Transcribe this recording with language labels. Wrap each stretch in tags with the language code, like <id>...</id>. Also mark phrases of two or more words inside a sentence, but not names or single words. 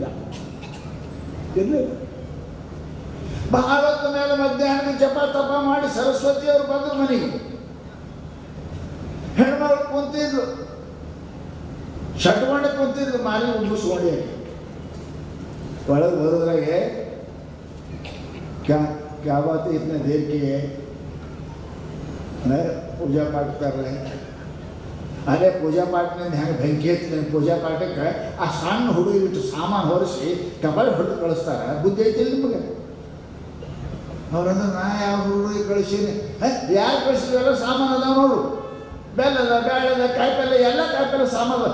<kn>ಇರಲಿ ಬಹಳ ಹೊತ್ತು ಮೇಲೆ ಮಧ್ಯಾಹ್ನ ಜಪ ತಪ ಮಾಡಿ ಸರಸ್ವತಿಯವರು ಬಂದ್ರು ಮನೆಗೆ. ಹೆಣ್ಮಗಳು ಕುಂತಿದ್ರು, ಶಟ್ಕೊಂಡೆ ಕುಂತಿದ್ರು, ಮಾರಿ ಉಬ್ಬಿಸ್ಕೊಂಡಿ. ಒಳಗೆ ಬರೋದ್ರಾಗೆ</kn> <hi>क्या बात है इतने देर की है, पूजा पाठ कर रहे हैं.</hi> <kn>ಅದೇ ಪೂಜಾ ಪಾಠದಿಂದ ಹೆಂಗೆ ಬೆಂಕಿ ಹಚ್ಚಿದ್ದೇನೆ ಪೂಜಾ ಪಾಠಕ್ಕೆ ಆ ಸಣ್ಣ ಹುಡುಗಿ ಬಿಟ್ಟು ಸಾಮಾನು ಹೊರಿಸಿ ಕಬಾಳಿ ಹೊಡೆದು ಕಳಿಸ್ತಾರೆ. ಬುದ್ಧಿ ಐತಿಲ್ಲ ನಿಮಗೆ? ಅವ್ರಂದ್ರೆ ನಾ ಯಾವ ಹುಡುಗಿ ಕಳಿಸೀನಿ, ಯಾರು ಕಳಿಸಿದ್ರೆಲ್ಲ ಸಾಮಾನು ಅದಾವ ನೋಡು, ಬೆಲ್ಲದ ಬೇಳೆದ ಕಾಯಿಪಲ್ಲೆ ಎಲ್ಲ ಕಾಯಿಪಲ್ಲೆ ಸಾಮಾನು.</kn>